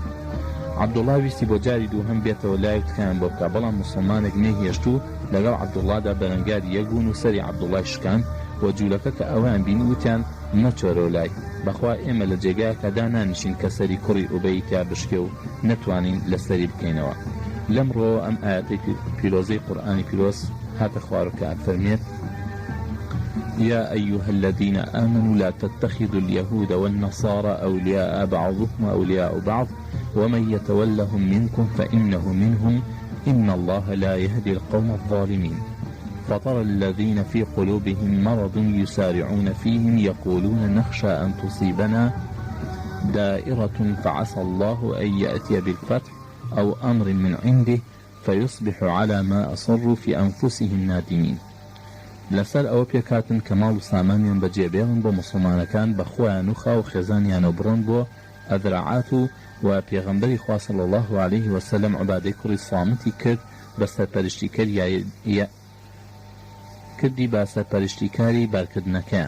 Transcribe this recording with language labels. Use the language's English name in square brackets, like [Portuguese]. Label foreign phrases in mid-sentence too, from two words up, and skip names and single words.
[Central Kurdish] عەبدوڵا ویستی بۆ جاری دووهەم بێتەوە لای وتکیان بۆ بکە، بەڵام موسڵمانێک نەهێشت و لەگەڵ عەبدوڵادا بەرەنگاری یەکبوون و سەری عەبدوڵای شکان و جوولەکە کە ئەویان بینی وتیان نەچۆرەوە لای، بەخوا ئێمە لە جێگایەکەدا نانیشین کە سەری کوڕی ئوبەی تیا بشکێ و نەتوانین لەسەری بکەینەوە. لەمڕۆ ئەم ئاەتەی پیرۆزەی قورئانی پیرۆز هاتە خوارەوە فەرمێت: [Arabic] يا أيها الذين آمنوا لا تتخذوا اليهود والنصارى أولياء بعضهم أولياء بعض ومن يتولهم منكم فإنه منهم إن الله لا يهدي القوم الظالمين فترى الذين في قلوبهم مرض يسارعون فيهم يقولون نخشى أن تصيبنا دائرة فعسى الله أن يأتي بالفتح أو أمر من عنده فيصبحوا على ما أصروا في أنفسهم نادمين. [Central Kurdish] لەسەر ئەوە پێکاتن کە ماڵ و سامانیان بەجێبێڵن بۆ موسڵمانەکان بە خۆیان و خاو خێزانیان و بڕۆن بۆ ئەدرعات و پێغەمبەری خوا [Arabic] صلی الله علیه وسلم [Central Kurdish] عوبادەی کوڕی سامتی کرد بە کردی بە سەرپەرشتیکاری بارکردنەکەیان.